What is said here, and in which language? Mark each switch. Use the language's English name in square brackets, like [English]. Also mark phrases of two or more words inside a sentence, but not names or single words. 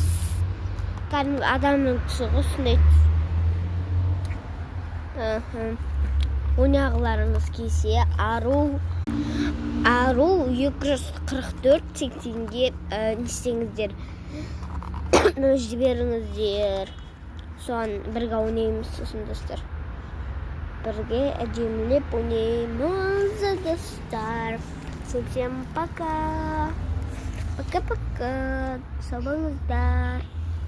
[Kazakh] Кәдімгі адамның түсі ғой, сондай. Ойнағыларыңыз келсе, Ару 244 сексенге нестеңіздер, жіберіңіздер. Соған бірге ойнаймыз сосын достар. Бірге әдемілеп ойнаймыз достар. [Russian] Всем пока. Пока-пока. [Kazakh] Сау болыңыздар.